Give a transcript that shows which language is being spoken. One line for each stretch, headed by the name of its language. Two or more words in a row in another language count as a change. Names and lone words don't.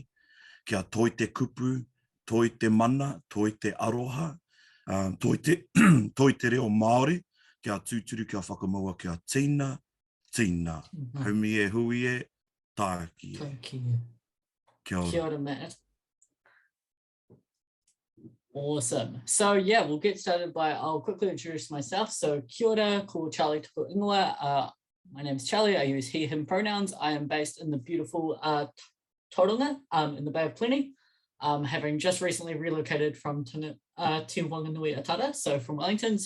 Māori: Kia toi te kupu, toi te mana, toi te aroha. Toi te reo Māori. Kia tūturu, kia whakamaua, kia tīna. Haumi e hui e, tāki e. Kia ora. Kia ora,
English: Matt. Awesome. So yeah, we'll get started I'll quickly introduce myself.
Māori: So kia ora, ko Charlie Tupu Rōpū.
English: My name is Charlie. I use he, him pronouns. I am based in the beautiful Tauranga in the Bay of Plenty, having just recently relocated from Te Whakanui Tahi, so from Wellington.